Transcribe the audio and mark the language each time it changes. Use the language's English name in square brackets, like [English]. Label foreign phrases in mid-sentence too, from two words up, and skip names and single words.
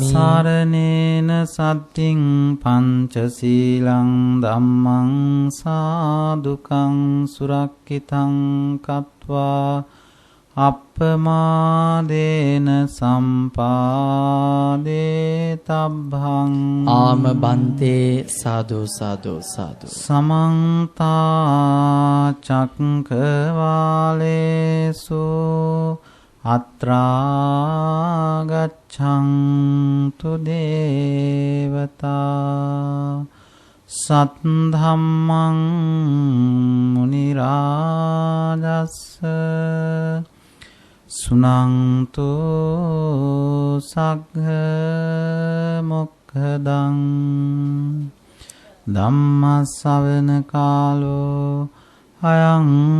[Pali] තිසරණේන සත්තිං පංචශීලං ධම්මං සාදුකං සුරක්ඛිතං කତ୍වා අප්පමාදේන සම්පාදේ තබ්බං. ආම බන්තේ සාදු සාදු සාදු. සමන්ත චක්කවාලේසු අත්‍රා ගච්ඡන්තු දේවතා සත්ධම්මං මුනි රාජස්ස සුනන්තු සග්ග මොක්ඛදං ධම්ම ශ්‍රවණ කාලෝ අයං